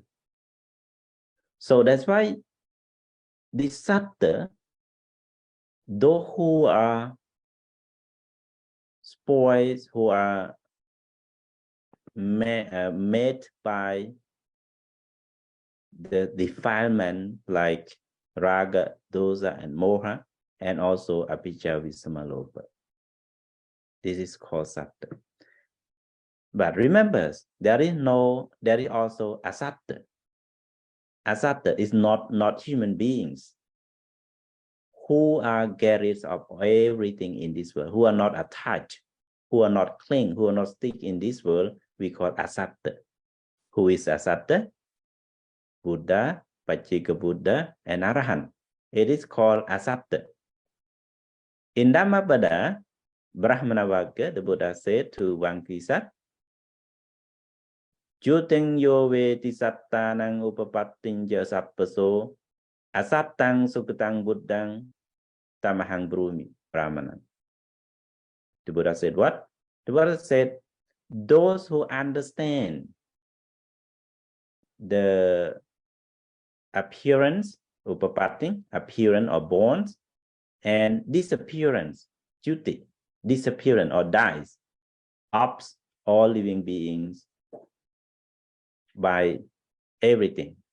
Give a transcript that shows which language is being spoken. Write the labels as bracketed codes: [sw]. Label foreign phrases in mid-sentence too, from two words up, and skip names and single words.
[en] So that's why this satta, those who are spoiled, who are made by the defilement like raga, dosa, and moha, and also avijja, visamalopa. This is called satta. But remember, there is also asatta. Asatta is not human beings who are carriers of everything in this world, who are not attached, who are not cling, who are not stick in this world. We call asatta. Who is asatta? Buddha, Pajjika Buddha, and Arahant. It is called asatta. In Dhammapada, Brahmana Vagga, the Buddha said to Vankisat, [pi] Juteng yo veti sattanang upapattinja sappaso asattang sukatang buddhang tamahang brumi brahmana. [en] The Buddha said what? The Buddha said, those who understand the appearance, upapatti, appearance or bonds, and disappearance, juti, disappearance or dies, of all living beings by everything.